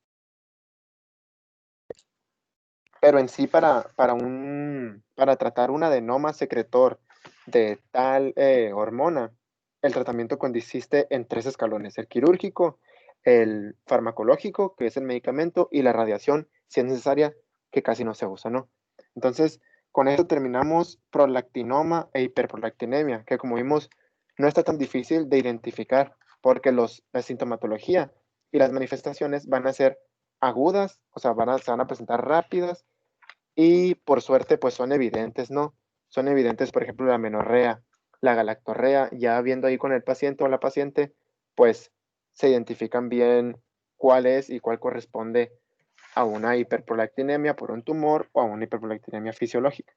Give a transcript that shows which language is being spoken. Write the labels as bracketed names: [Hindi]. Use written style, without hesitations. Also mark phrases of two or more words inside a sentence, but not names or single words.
[Spanish] Pero en sí, para tratar un adenoma secretor de tal hormona, el tratamiento consiste en 3 escalones: el quirúrgico, el farmacológico, que es el medicamento, y la radiación, si es necesaria, que casi no se usa, ¿no? Entonces, con esto terminamos prolactinoma e hiperprolactinemia, que como vimos, no está tan difícil de identificar, porque la sintomatología y las manifestaciones van a ser agudas, o sea, se van a presentar rápidas, y por suerte, pues son evidentes, ¿no? Son evidentes, por ejemplo, la menorrea, la galactorrea, ya viendo ahí con el paciente o la paciente, pues se identifican bien cuál es y cuál corresponde a una hiperprolactinemia por un tumor o a una hiperprolactinemia fisiológica.